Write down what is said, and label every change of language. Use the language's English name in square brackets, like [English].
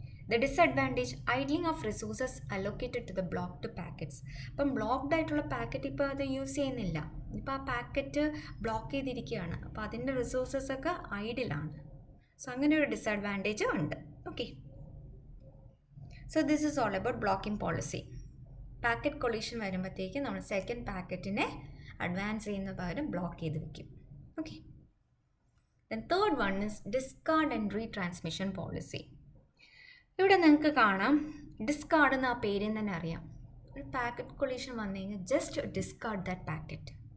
[English] The disadvantage, idling of resources allocated to the blocked packets. [Malayalam] ഇപ്പം blocked ആയിട്ടുള്ള packet ഇപ്പോൾ അത് യൂസ് ചെയ്യുന്നില്ല, ഇപ്പോൾ ആ പാക്കറ്റ് ബ്ലോക്ക് ചെയ്തിരിക്കുകയാണ്, അപ്പോൾ അതിൻ്റെ റിസോഴ്സസ് ഒക്കെ ഐഡിലാണ്. സോ അങ്ങനെ ഒരു ഡിസഡ്വാൻറ്റേജ് ഉണ്ട്. Okay, [English] So this is all about blocking policy. [Malayalam] Packet collision വരുമ്പോഴത്തേക്ക് നമ്മൾ സെക്കൻഡ് പാക്കറ്റിനെ അഡ്വാൻസ് ചെയ്യുന്ന പകരം ബ്ലോക്ക് ചെയ്ത് വയ്ക്കും. [English] Okay, then third one is discard and retransmission policy. [Malayalam] ഇവിടെ നിങ്ങൾക്ക് കാണാം ഡിസ്കാർഡ് എന്ന ആ പേരിൽ തന്നെ അറിയാം, ഒരു പാക്കറ്റ് കൊളീഷൻ വന്നു കഴിഞ്ഞാൽ [English] Just discard that packet.